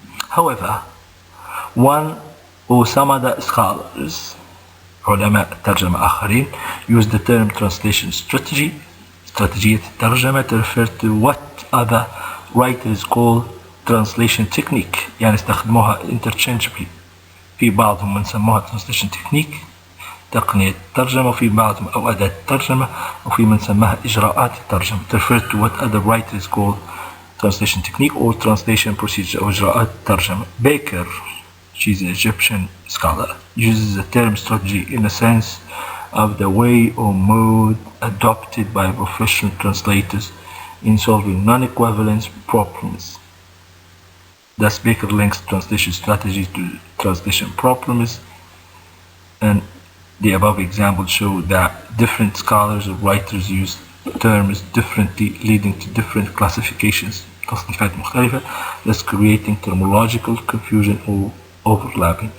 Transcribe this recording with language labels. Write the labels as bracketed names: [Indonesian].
[English] However, one or some other scholars, [Arabic] علماء ترجمة آخرين, [English] use the term translation strategy, [Arabic] استراتيجية الترجمة, [English] to refer to what other writers call translation technique, [Arabic] يعني استخدموها [English] interchangeably. [Arabic] في بعضهم من سموها translation technique تقنية الترجمة، وفي بعضهم أو أداة الترجمة، وفي من سماها إجراءات الترجمة [English] to refer to what other writers call translation technique or translation procedure [Arabic] أو إجراءات الترجمة. [English] Baker, she's an Egyptian scholar, uses the term strategy in a sense of the way or mode adopted by professional translators in solving non-equivalence problems. Thus, Baker links translation strategy to translation problems, and the above examples show that different scholars or writers use terms differently, leading to different classifications, [Arabic] تصنيفات مختلفة, [English] thus creating terminological confusion or overlapping.